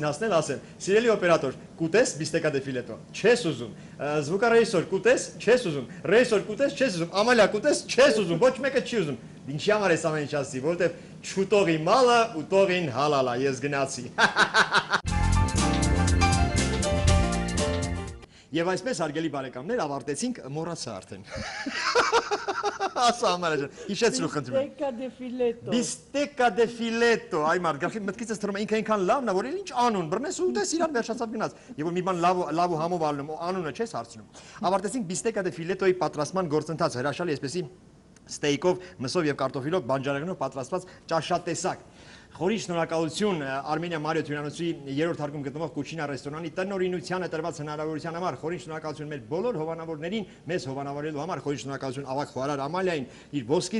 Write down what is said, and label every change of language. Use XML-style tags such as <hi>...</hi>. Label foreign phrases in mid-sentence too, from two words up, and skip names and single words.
<hy>հասնել, ասեմ, սիրելի օպերատոր, կուտես բիստեկա դեֆիլետո, չես ուզում, զվուկարեժիսոր, կուտես, չես ուզում, ռեժիսոր, կուտես, չես ուզում, Ամալիա, կուտես, չես ուզում, ոչ մեկը չի ուզում։ Ինչի համար ես ամեն ինչ ասի, որովհետև չուտողի մալը, ուտողին հալալա, ես գնացի։ Եվ այսպես, հարգելի բարեկամներ, ավարտեցինք, մոռացա արդեն։ Ասա Ամալիա ջան, հիշեցրու խնդրում եմ։ Bistecca de fileto։ Bistecca de fileto, այ մարդ, գլխի մտքիցս թռում է, ինքը այնքան լավն է, որ ինչ անուն, բռնես ու ուտես իրան վերջացավ գնաց։ Եվ որ մի բան լավ ու համով ալնում, անունը չես հարցնում։ Ավարտեցինք Bistecca de fileto-ի պատրաստման գործընթացը, հրաշալի այսպեսի ստեյքով, մսով եւ կարտոֆիլով, բանջարեղենով պատրաստված ճաշատեսակ։ Խորի շնորհակալություն Արմենիա Մարիո Թյուրանոցի 3-րդ հարկում գտնվող Կուչինա ռեստորանի տնօրինությանը տրված հնարավորության համար, խորի շնորհակալություն մեր բոլոր հովանավորներին, մեզ հովանավորելու համար, խորի շնորհակալություն ավագ խոհարար Ամալիային, իր ոսկի</hy>